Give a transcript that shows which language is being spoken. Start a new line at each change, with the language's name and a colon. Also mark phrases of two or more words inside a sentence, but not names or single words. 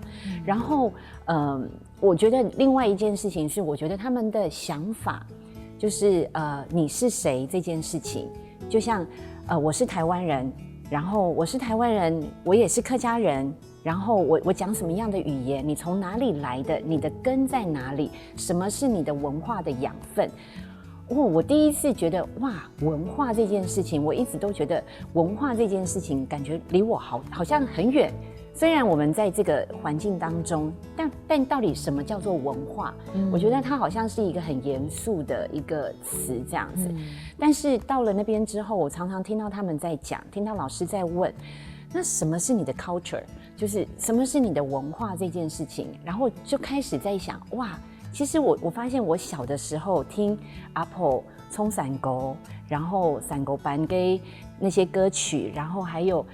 Chinese: 然後，我覺得另外一件事情是，我覺得他們的想法，就是你是誰這件事情，就像我是台灣人，然後我是台灣人，我也是客家人。然後我講什麼樣的語言？你從哪裡來的？你的根在哪裡？什麼是你的文化的養分？我第一次覺得哇，文化這件事情，我一直都覺得文化這件事情感覺離我好像很遠。雖然我們在這個環境當中，但到底什麼叫做文化？我覺得它好像是一個很嚴肅的一個詞這樣子。但是到了那邊之後，我常常聽到他們在講，聽到老師在問，那什麼是你的 culture？就是什麼是你的文化這件事情？然後就開始在想，哇， 其实我发现我小的时候听阿婆冲伞狗，然后伞狗班给那些歌曲，然后还有。